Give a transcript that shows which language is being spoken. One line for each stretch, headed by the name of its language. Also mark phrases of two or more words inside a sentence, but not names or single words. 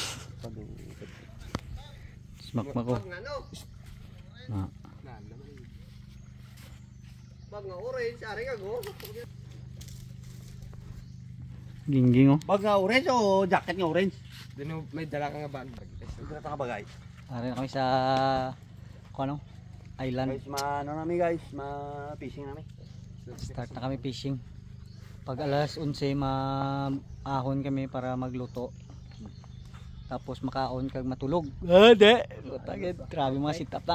Hiligaynon: Smak ko. Na. Bag nga orange, ari ka go. Gingging oh. Bag nga orange o jacket nga orange? Dino may dala ka nga bag. Dala ka bagay. Ari na kami sa ano? Island. Guys, ano namin guys, ma-fishing namin. Start na kami fishing. Pag alas 11 maahon kami para magluto. Tapos makaon kag matulog. Ade. Grabe mga
English: sit up
Hiligaynon: na.